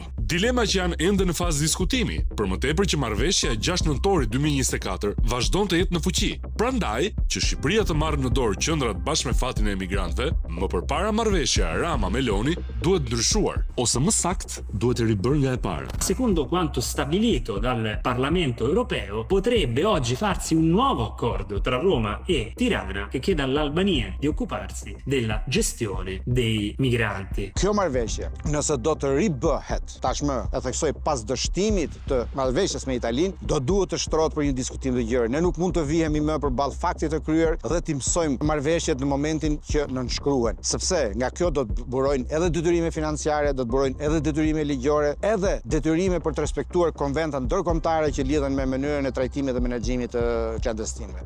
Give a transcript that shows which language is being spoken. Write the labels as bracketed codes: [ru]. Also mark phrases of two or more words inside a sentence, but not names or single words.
[sq] Dilema që janë ende në fazë diskutimi, për më tepër që marrëveshja e 6 nëntorit 2024 vazhdon të jetë në fuqi. Prandaj, që Shqipëria të marrë në dorë qendrat bashkë me fatin e emigrantëve, më përpara marrëveshja Rama-Meloni duhet ndryshuar, ose më sakt duhet ribërë nga e para. [it] Secondo quanto stabilito dal Parlamento europeo, potrebbe oggi farsi un nuovo accordo tra Roma e Tirana che chiede all'Albania di occuparsi della gestione dei migranti. [sq] Kjo marrëveshje, nëse do të ribëhet, tashmë e theksoj pas dështimit të marrëveshjes me Italinë, do duhet të shtrohet për një diskutim të gjerë. Ne nuk mund të vihemi më përballë faktit të kryer dhe të mësojmë marrëveshjet në momentin që nënshkruhen, sepse nga kjo do të burojnë edhe detyrime financiare, do të burojnë edhe detyrime ligjore, edhe detyrime për të respektuar konventat ndërkombëtare që lidhen me mënyrën e trajtimit dhe menaxhimit të klandestinëve.